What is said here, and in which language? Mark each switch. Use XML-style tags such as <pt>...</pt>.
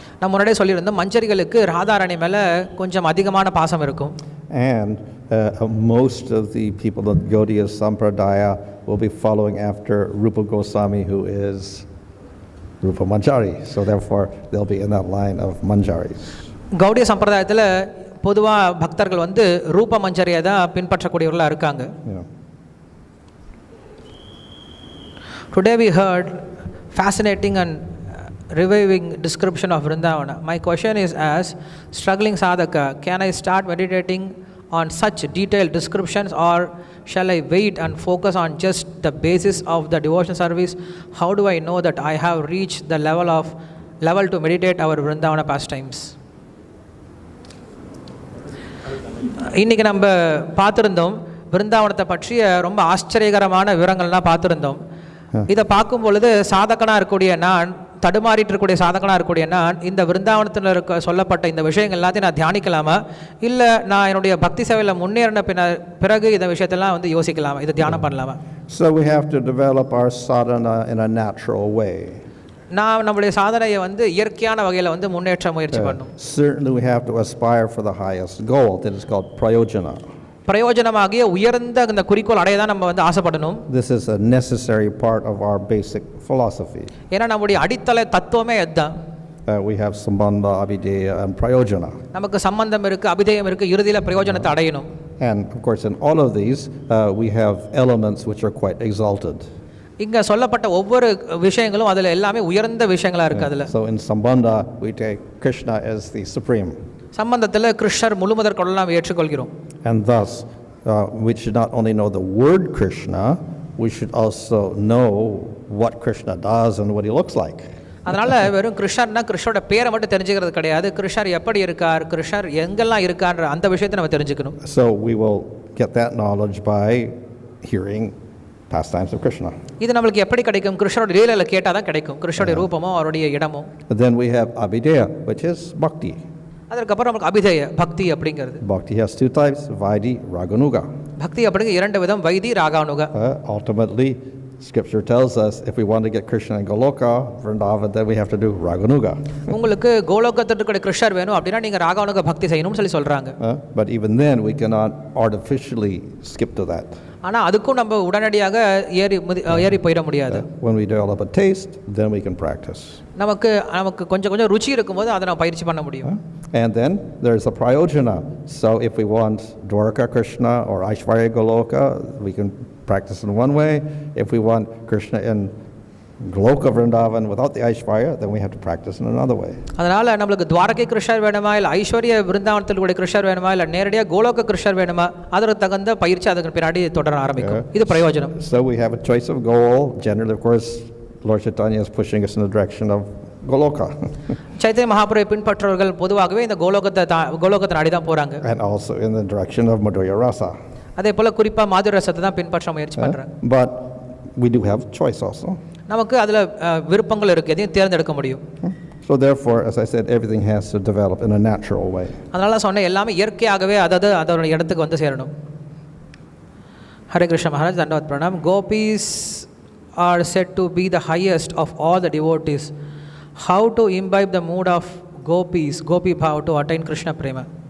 <ta>நான் முன்னாடியே சொல்லியிருந்தோம் மஞ்சரிகளுக்கு ராதாராணி மேலே கொஞ்சம் அதிகமான பாசம் இருக்கும்.</ta> <en>And most of the people of Gaudiya Sampradaya will be following after Rupa Goswami, who is Rupa Manjari. So therefore, they'll be in that line of Manjaris.</en> <ta>Gaudiya சம்பிரதாயத்தில் பொதுவாக பக்தர்கள் வந்து ரூப மஞ்சரியை தான் பின்பற்றக்கூடியவர்களாக இருக்காங்க.</ta> <en>Today we heard fascinating and reviving description of Vrindavana. My question is, as struggling sadhaka, can I start meditating on such detailed descriptions, or shall I wait and focus on just the basis of the devotional service? How do I know that I have reached the level to meditate our Vrindavana pastimes?</en> <ta>இன்றைக்கி நம்ம பார்த்துருந்தோம் விருந்தாவனத்தை பற்றிய ரொம்ப ஆச்சரியகரமான விவரங்கள்லாம் பார்த்துருந்தோம். இதை பார்க்கும் பொழுது சாதகனாக இருக்கக்கூடிய நான், தடுமாறிட்டு இருக்கக்கூடிய சாதகனாக இருக்கக்கூடிய நான், இந்த விருந்தாவனத்தில் இருக்க சொல்லப்பட்ட இந்த விஷயங்கள் எல்லாத்தையும் நான் தியானிக்கலாமா, இல்லை நான் என்னுடைய பக்தி சேவையில் முன்னேறின பிறகு இந்த விஷயத்தெல்லாம் வந்து யோசிக்கலாமா, இதை தியானம் பண்ணலாமா?</ta> <en>So we have to develop our sadhana in a natural way.</en> <ta>நான் நம்மளுடைய சாதனையை வந்து இயற்கையான வகையில் வந்து முன்னேற்ற முயற்சி பண்ணணும்.</ta> <en>Certainly we have to aspire for the highest goal, that is called prayojana.</en> <ta>பிரயோஜனமாகிய உயர்ந்த அந்த குறிக்கோள் அடைய தான் நம்ம வந்து ஆசைப்படணும்.</ta> <en>This is a necessary part of our basic philosophy.</en> <ta>ஏன்னா நம்முடைய அடித்தள தத்துவமே அதுதான்.</ta> <en>We have sambandha, abhideya and prayojana.</en> <ta>நமக்கு சம்பந்தம் இருக்கு, அபிதேயம் இருக்கு, இறுதியில பிரயோஜனத்தை அடையணும்.</ta> <en>And of course in all of these we have elements which are quite exalted.</en> <ta>இங்க சொல்லப்பட்ட ஒவ்வொரு விஷயங்களும் அதுல எல்லாமே உயர்ந்த விஷயங்களா இருக்கு. அதுல</ta> <en>So in sambandha we take Krishna as the supreme.</en> <ta>சம்பந்தத்துல கிருஷ்ணர் முழுமுதற் கொள்ளலாம் ஏற்றுக்கொள்கிறோம்.</ta> <en>And thus we should not only know the word Krishna, we should also know what Krishna does and what he looks like.</en> <ta>அதனால வெறும் கிருஷ்ணர்னா கிருஷ்ணரோட பேரை மட்டும் தெரிஞ்சுக்கிறது கிடையாது, கிருஷ்ணர் எப்படி இருக்கார், கிருஷ்ணர் எங்கெல்லாம் இருக்கான்ற அந்த விஷயத்தை நம்ம தெரிஞ்சுக்கணும்.</ta> <en>So we will get that knowledge by hearing pastimes of Krishna.</en> <ta>இது நம்மளுக்கு எப்படி கிடைக்கும்? கிருஷ்ணரோட லீலையில கேட்டா தான் கிடைக்கும், கிருஷ்ணருடைய ரூபமோ அவருடைய இடமோ.</ta> <en>Then we have abhideya, which is bhakti.</en> <ta>அதற்கப்புறம் நமக்கு அபிதேய பக்தி அப்படிங்கிறது.</ta> <en>Bhakti has two types, vaidhi, raganuga.</en> <ta>பக்தி அப்படிங்க இரண்டு விதம், why this, raganuga.</ta> <en>Ultimately, Scripture tells us if we want to get Krishna in Goloka, Vrindavan, then we have to do raganuga.</en> <ta>உங்களுக்கு கோலோகத்துல இருக்கிற கிருஷ்ணர் வேணும் அப்படினா நீங்க ராகானுக பக்தி செய்யணும்னு சொல்லி சொல்றாங்க.</ta> <en>But even then we cannot artificially skip to that.</en> <ta>ஆனா அதுக்கும் நம்ம உடனடியாக ஏறி போயிட முடியாது.</ta> <en>When we develop a taste, then we can practice.</en> <ta>நமக்கு கொஞ்சம் ருச்சி இருக்கும்போது அதை நம்ம பயிற்சி பண்ண முடியும்.</ta> <en>And then there's a prayojana. So if we want Dwarka Krishna or Aishwarya Goloka, we can practice in one way. If we want Krishna in Goloka Vrindavan without the Aishwarya, then we have to practice in another way.</en> <ta>அதனால நமக்கு துவாரகை கிருஷ்ணர் வேணுமா இல்ல ஐஸ்வர்ய விருந்தாவனத்தில் கூட கிருஷ்ணர் வேணுமா இல்ல நேரடியா கோலோக கிருஷ்ணர் வேணுமா, அதற்கு தகுந்த பயிற்சி அதுக்கு பின்னாடி தொடர ஆரம்பிக்கும். இது பிரயோஜனம்.</ta> <en>So we have a choice of goal. Generally, of course, Lord Chaitanya is pushing us in the direction of Goloka.</en> <ta>Chaitanya மகாபிரபுவை பின்பற்றவர்கள் பொதுவாகவே இந்த கோலோகத்தை நாடி தான் போறாங்க.</ta> <en>And also in the direction of Madhurya Rasa.</en> <ta>அதே போல குறிப்பா மாதுர ரசத்தை தான் பின்பற்ற முயற்சி பண்றாங்க.</ta> <en>But we do have choice also.</en> <ta>நமக்கு அதுல விருப்பங்கள் இருக்கு, எதையும் தேர்ந்தெடுக்க முடியும்.</ta> <en>So therefore, as I said, everything has to develop in a natural way.</en> <ta>அதனால சொன்ன எல்லாமே இயற்கையாகவே அதோட இடத்துக்கு வந்து சேரணும்.</ta> <en>Hare Krishna Maharaj, Dandavat Pranam. Gopis are said to be the highest of all the devotees. How to imbibe the mood of gopis, gopi bhav to attain Krishna prema?</en>